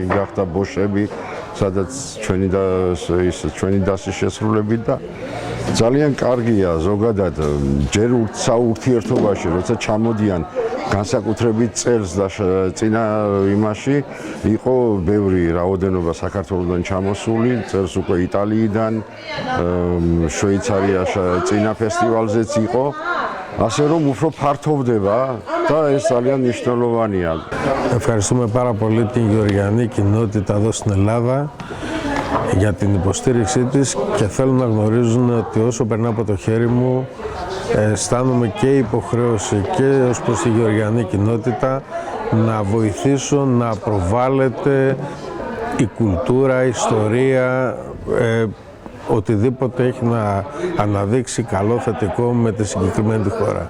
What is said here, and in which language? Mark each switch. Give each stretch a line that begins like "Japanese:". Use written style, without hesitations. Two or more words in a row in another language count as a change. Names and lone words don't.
Georgian: გახდა ბოშები სადაც ჩვენი დასის შესრულებით და ძალიან კარგია ზოგადად ჯერ საურთიერთობაში როცა ჩამოდიან განსაკუთრებით წელს და წინა იმაში იყო ბევრი რაოდენობა საქართველოსდან ჩამოსული წელს უკვე იტალიიდან შვეიცარიაში წინა ფესტივალზეც იყო ასე რომ უფრო ფართოვდება და ეს ძალიან მნიშვნელოვანია.
Greek: Ευχαριστούμε πάρα πολύ την Γεωργιανή κοινότητα εδώ στην Ελλάδα για την υποστήριξή της και θέλω να γνωρίζουν ότι όσο περνά από το χέρι μου αισθάνομαι και υποχρέωση και ως προς τη Γεωργιανή κοινότητα να βοηθήσω να προβάλλεται η κουλτούρα, η ιστορία οτιδήποτε έχει να αναδείξει καλό θετικό με τη συγκεκριμένη χώρα.